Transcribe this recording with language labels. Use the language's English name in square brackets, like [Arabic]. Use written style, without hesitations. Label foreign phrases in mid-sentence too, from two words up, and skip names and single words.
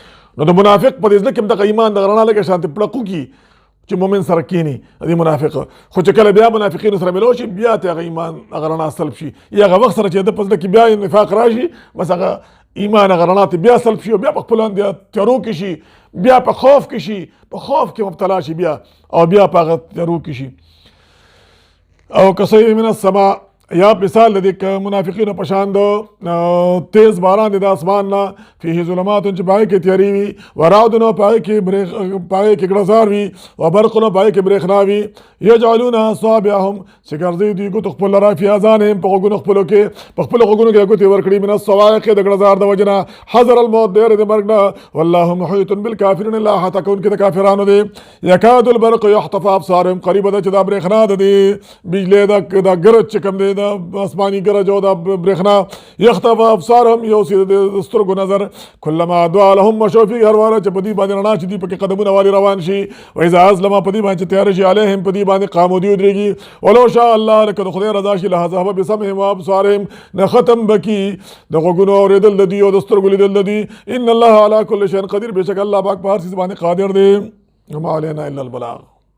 [Pashto] نو د منافق په دې زړه کې هم دغه ایمان دغه رڼا لکه شانتې پړقو کي چې مؤمن سره کېني د منافق، خو چې کله بیا منافقینو سره ملو شي، بیا ته هغه ایمان هغه رڼا سلب شي، یا هغه وخت سره چې د په زړه کې بیا نفاق راشي، بس هغه ایمان هغه رڼا ته بیا سلب شي، او بیا په خپل اندې تیارو کې شي، بیا په خوف کې شي، په خوف کې مبتلا شي بیا، او بیا په هغه تیارو کې شي. [Arabic] او کصیب من السماء، [Pashto] یا مثال د منافقینو په شان د تیز باران دی د اسمان نه، [Arabic] فيه ظلمات [Pashto] چې پای کې تیارې وي، ورعد نو پای کې ګړزار وي، وبرق نو پای کې برېښنا وي، [Arabic] یجعلون اصابعهم [Pashto] چې ګرځي دوی ګوتو خپل لره [Arabic] فی اذانهم، [Pashto] په غوږونو خپلو کې ګوتې ورکړي، [Arabic] من الصواعق [Pashto] د ګړزار د وجې نه، [Arabic] حذر الموت [Pashto] د یرې د مرګ نه، [Arabic] والله محیط بالکافرین، [Pashto] الله احاطه کوونکی د کافرانو دی. [Arabic] یکاد البرق یخطف ابصارهم، [Pashto] قریبه ده چې دا برېښنا د دې بجلۍ دا ګرج چې کوم دی د آسماني ګرج او د برېښنا، [Arabic] یخطف ابصارهم، [Pashto] یو سي د سترګو نظر، [Arabic] کلما اضاء لهم مشوا فيه، [Pashto] هر واره چې په دې باندې رڼا شي دوی پکې قدمونه والي روان شي، [Arabic] واذا اظلم، [Pashto] په دې باندې چې تیاره شي، علیهم، په دې باندې قاموا، دوی ودرېږي. [Arabic] ولو شاء الله، [Pashto] لکه د خدای رضا شي، [Arabic] لذهب بسمعهم وابصارهم، [Pashto] نه ختم بکي د غوږونو اورېدل د دوی او د سترګو لیدل د دوی. [Arabic] ان الله على كل شيء قدیر، [Pashto] بېشک الله پاک په هر څیز باندې قادر دی. [Arabic] وما علینا الا البلاغ.